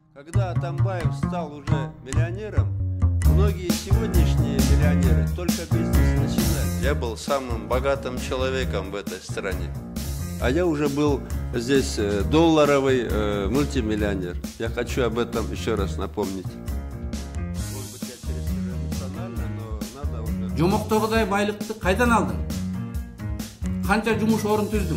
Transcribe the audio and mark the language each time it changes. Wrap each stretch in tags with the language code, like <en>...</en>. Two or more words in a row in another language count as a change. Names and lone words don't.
<ru>Когда Атамбаев стал уже миллионером, многие сегодняшние миллионеры только бизнес начинали. Я был самым богатым человеком в этой стране. А я уже был здесь долларовый мультимиллионер. Я хочу об этом еще раз напомнить. Может быть, я чересчур эмоционально, но надо уже...</ru> <ky>Жомоктогудай байлыкты кайдан алдың? Канча жумуш орун түздүң?</ky>